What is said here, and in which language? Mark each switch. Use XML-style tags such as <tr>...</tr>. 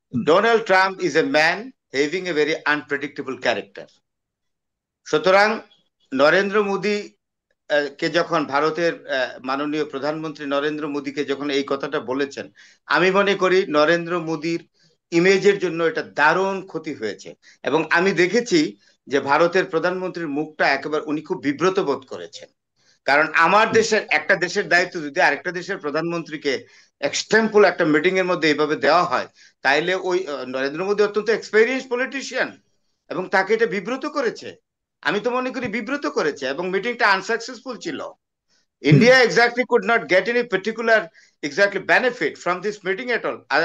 <en>Donald Trump is a man having a very unpredictable character.</en> <bn>সুতরাং নরেন্দ্র মোদী কে যখন ভারতের মাননীয় প্রধানমন্ত্রী নরেন্দ্র মোদীকে যখন এই কথাটা বলেছেন, আমি মনে করি নরেন্দ্র মোদীর ইমেজের জন্য এটা দারুণ ক্ষতি হয়েছে। এবং আমি দেখেছি যে ভারতের প্রধানমন্ত্রীর মুখটা একেবারে উনি খুব বিব্রত বোধ করেছেন। কারণ আমার দেশের একটা দেশের দায়িত্ব যদি আরেকটা দেশের প্রধানমন্ত্রীকে এক্সটেম্পল একটা মিটিং এর মধ্যে এইভাবে দেওয়া হয়, তাইলে ওই নরেন্দ্র মোদী অত্যন্ত এক্সপেরিয়েন্স পলিটিশিয়ান এবং তাকে এটা বিব্রত করেছে। আমি তো মনে করি বিব্রত করেছে এবং মিটিংটা আনসাকসেসফুল ছিল।</bn> <en>India exactly could not get any particular exactly benefit from this meeting at all.</en>